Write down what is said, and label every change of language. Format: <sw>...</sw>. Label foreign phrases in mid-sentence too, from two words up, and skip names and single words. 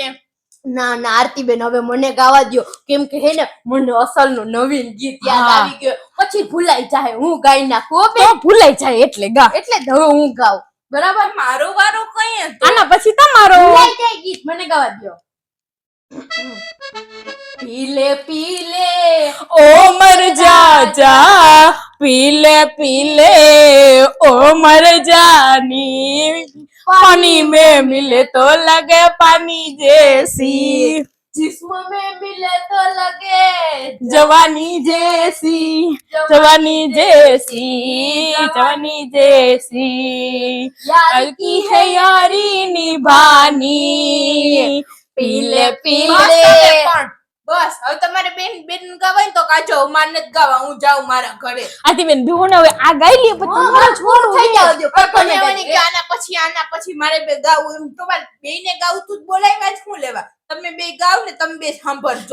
<gu>ના ના આરતીબેન હવે મને ગાવા દ્યો કેમ કે હે ને મને અસલ નું નવીન ગીત યાદ હા. આવી ગયો પછી ભૂલાઈ જાય હું ગાઈ નાખું હો તો બેન ભૂલાઈ જાય એટલે ગા. એટલે જ હવે હું ગાઉં બરાબર મારો વારો કઈ હતો આના પછી તમારો. ભૂલાઈ જાય ગીત મને ગાવા દ્યો</gu> <hi>पीले पीले ओ मर जा पीले पीले ओ मर जानी पानी में मिले तो लगे पानी जैसी जिस्म में मिले तो लगे जवानी जैसी यार की है यारी निभानी पीले</hi> <gu>બસ</gu> <hi>पीले</hi> <gu>હવે પણ બસ હવે તમારે બેન બેન ગાવાય ને તો કાજો માર નથી ગાવા હું જાઉં મારા ઘરે આથી બેન બેહો ને હવે આ ગાઈ લે પછી તમારો છોડું થઈ જાવ દો મને કે આના પછી મારે બે ગાવું એમ તમારે બેયને ગાવું તું જ બોલાવ્યા જ શું લેવા તમે બે ગાવ ને તમે બે સાંભળજો</gu>